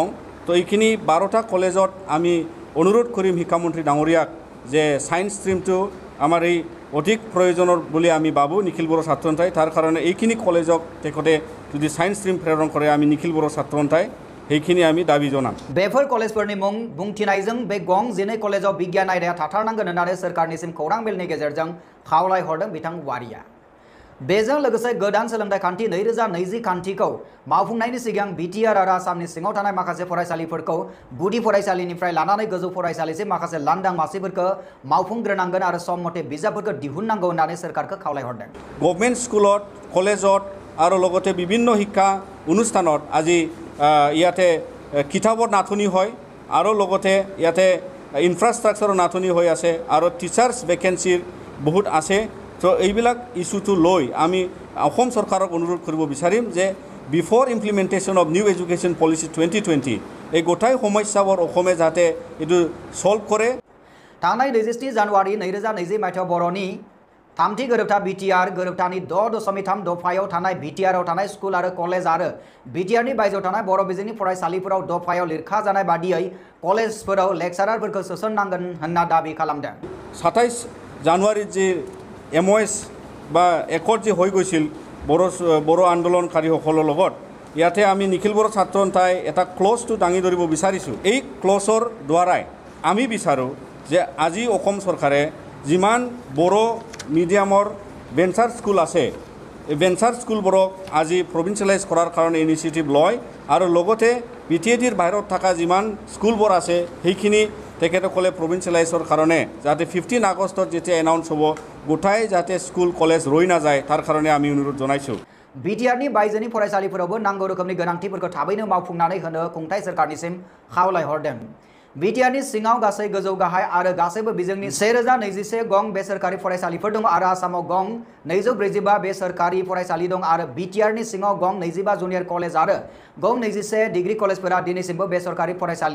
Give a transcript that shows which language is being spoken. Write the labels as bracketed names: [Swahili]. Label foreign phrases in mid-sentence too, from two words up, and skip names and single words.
[Assamese] তো এইখিনি 12টা কলেজত আমি অনুৰোধ কৰিম শিক্ষামন্ত্ৰী ডাঙৰীয়াক যে [English] science stream [Assamese] আমাৰ এই অধিক প্ৰয়োজনৰ বুলি আমি ভাবো নিখিল বড়ো ছাত্ৰ সন্থাই। তাৰ কাৰণে এইখিনি কলেজক তেখেতে যদি [English] science stream [Assamese] প্ৰেৰণ কৰে আমি নিখিল বড়ো ছাত্ৰ সন্থাই সেইখিনি আমি দাবী জনাম। [Bodo] बेफोर कलेजफोरनि मुं बुंथिनायजों बे गं 12 कलेजाव बिगियान आयदाया थाथारनांगोन होननानै सोरखारनिसिम खौरां मेलनि गेजेरजों खावलायहरदों बिथां वारिया। बेजों लोगोसे गोदान सोलोंथाइ खान्थि 2020 खान्थिखौ मावफुंनायनि सिगां BTR आरो आसामनि सिङाव थानाय माखासे फरायसालिफोरखौ गुदि फरायसालिनिफ्राय लानानै गोजौ फरायसालिसिम माखासे लांदां मासिफोरखौ मावफुंग्रोनांगोन आरो सम मथे बिजाबफोरखौ दिहुननांगौ होननानै सोरखारखौ खावलायहरदों। [English] government school [Assamese] कलेजत আৰু লগতে বিভিন্ন শিক্ষা অনুষ্ঠানত আজি ইয়াতে কিতাপৰ নাটনি হয় আৰু লগতে ইয়াতে ইনফ্ৰাষ্ট্ৰাকচাৰৰ নাটনি হৈ আছে আৰু [English] teachers vacancy [Assamese] বহুত আছে। তো এইবিলাক ইস্যুটো লৈ আমি অসম চৰকাৰক অনুৰোধ কৰিব বিচাৰিম যে [English] before implementation of new education policy [Assamese] 2020 এই গোটাই সমস্যাবোৰ অসমে যাতে এইটো সলভ কৰে। [Bodo] थांनाय 23 जानुवारि 2020 मायथाइयाव बर'नि थामथि गोरोबथा BTR गोरोबथानि 6.3 दफायाव थानाय BTR थानाय स्कुल आरो कलेज आरो BTR नि बायजोआव थानाय बर' बिजोंनि फरायसालिफोराव दफायाव लिरखा जानाय बादियै कलेजफोराव लेक्सारारफोरखौ सोसननांगोन होनना दाबि खालामदों। [Assamese] 27 জানুৱাৰী जे MOS বা একত যে হৈ গৈছিল বড়ো আন্দোলনকাৰীসকলৰ লগত ইয়াতে আমি নিখিল বড়ো ছাত্ৰ সন্থাই এটা ক্লজটো দাঙি ধৰিব বিচাৰিছোঁ। এই ক্লজৰ দ্বাৰাই আমি বিচাৰোঁ যে আজি অসম চৰকাৰে যিমান বড়ো [English] medium venture school [Assamese] আছে এই [English] venture school [Assamese] আজি প্ৰভিঞ্চিয়েলাইজ কৰাৰ কাৰণে ইনিচিয়েটিভ লয় আৰু লগতে BTADৰ বাহিৰত থকা যিমান স্কুলবোৰ আছে সেইখিনি তেখেতসকলে প্ৰভিঞ্চিয়েলাইজৰ কাৰণে যাতে 15 আগষ্টত যেতিয়া এনাউন্স হ'ব গোটাই যাতে স্কুল কলেজ ৰৈ নাযায় তাৰ কাৰণে আমি অনুৰোধ জনাইছোঁ। [Bodo] BTR नि बायजोनि फरायसालिफोरावबो नांगौ रोखोमनि गोनांथिफोरखौ थाबैनो मावफुंनानै होनो खुंथाय सोरखारनिसिम खावलायहरदों। BTR नि सिङाव गासै गोजौ गाहाय आरो गासैबो बिजोंनि 1021 गं बेसरकारि फरायसालिफोर दं आरो आसामाव गं 245 बेसरकारि फरायसालि दं आरो BTR नि सिङाव गं 25 [English] junior college [Bodo] आरो गं 21 [English] degree college [Bodo] दिनैसिमबो बेसरकारि फरायसालि।